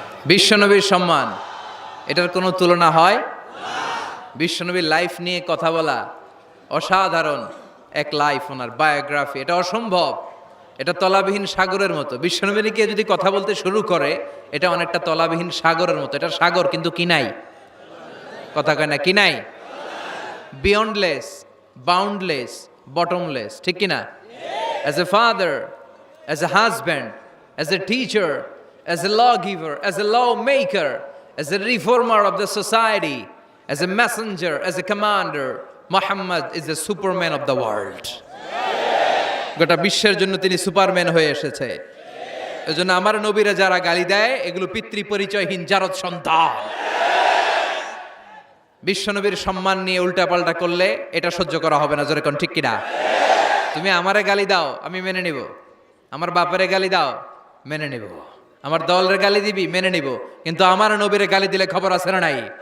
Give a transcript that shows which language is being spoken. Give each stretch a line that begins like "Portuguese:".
Bangla: বিশ্বনবীর সম্মান এটার কোনো তুলনা হয়? বিশ্বনবীর লাইফ নিয়ে কথা বলা অসাধারণ এক লাইফ, ওনার বায়োগ্রাফি, এটা অসম্ভব। এটা তলাবিহীন সাগরের মতো। বিশ্বনবী নিয়ে যদি কথা বলতে শুরু করে এটা অনেকটা তলাবিহীন সাগরের মতো। এটা সাগর কিন্তু কি নাই, কথা কয় না, কি নাই,
English: beyondless, boundless, bottomless,
Bangla: ঠিক কিনা?
English: As a father, as a husband, as a teacher, as a lawgiver, as a lawmaker, as a reformer of the society, as a messenger, as a commander, Muhammad is the superman of the world.
Bangla: গোটা বিশ্বের জন্য তিনি Superman হয়ে এসেছে। এজন্য আমার নবীরা যারা গালি দেয় এগুলো পিতৃ পরিচয়হীন জারদ সন্তান। বিশ্বনবীর সম্মান নিয়ে উল্টাপাল্টা করলে এটা সহ্য করা হবে না, জোরে কোন ঠিক কিনা? তুমি আমারে গালি দাও আমি মেনে নিব, আমার বাপারে গালি দাও মেনে নিব, আমার দলের গালি দিবি মেনে নিব, কিন্তু আমার নবীর গালি দিলে খবর আছে না নাই?